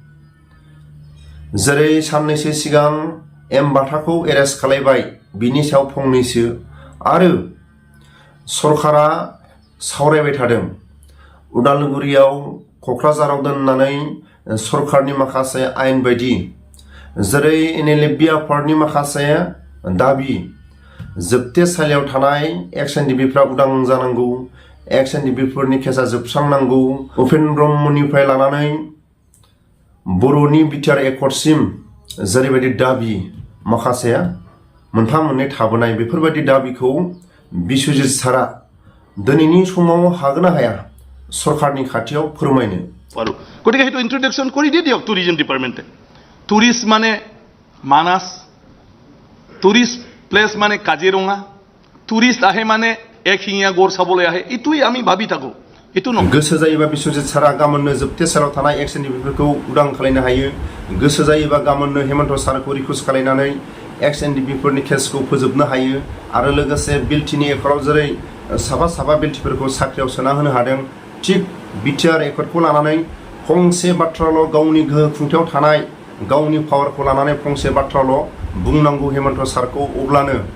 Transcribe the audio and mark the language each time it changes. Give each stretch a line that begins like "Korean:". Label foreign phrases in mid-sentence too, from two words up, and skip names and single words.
Bodo: जेरै साननैसो सिगां बाथाखौ एरेस्ट खालामबाय बिनि सायाव फंनैसो आरो सरकारा सावरायबाय थादों उदालगुरियाव क'क्राझाराव दोननानै सरकारनि माखासे आयेन बायदि जेरै NLFB आफादनि माखासे दाबि जोबथेसालियाव थानाय NLFBफ्रा उदां जानांगौ NLFBफोरनि केसा जोबस्रांनांगौ उपेन्द्र ब्रह्मनिफ्राय लानानै बर'नि बिटिआर एकर्डसिम जेरैबायदि दाबि माखासे मोनफा मोननै थाबोनाय बेफोरबायदि दाबिखौ Biswajit Sira दिनैनि समाव हागोन ना हाया सरकारनि खाथियाव फोरमायनो
Assamese: পাৰোঁ গতিকে সেইটো ইন্ট্ৰডাকশ্যন কৰি দিয়ক
English: tourism department
Assamese: টুৰিষ্ট মানে মানাস
English: tourist place
Assamese: মানে কাজিৰঙা টুৰিষ্ট আহে মানে একশিঙীয়া গড় চাবলৈ আহে এইটোই আমি ভাবি থাকোঁ এইটো নহয়
Bodo: गोसो जायोबा Biswajit Sira गाबोननो जोबथेसालियाव थानाय NLFBफोरखौ उदां खालामनो हायो गोसो जायोबा गाबोननो हेमन्त सारखौ रिकुवेस्ट खालामनानै NLFBफोरनि केसखौ फोजोबनो हायो आरो लोगोसे बिलटिनि एकर्डआव जेरै साफा बिलटिफोरखौ साख्रियाव सोना होनो हादों थिग बिटिआर एकर्डखौ लानानै फंसे बाथ्राल' गावनि गोहो खुंथायाव थानाय गावनि पावारखौ लानानै फंसे बाथ्राल' बुंनांगौ हेमन्त सारखौ अब्लानो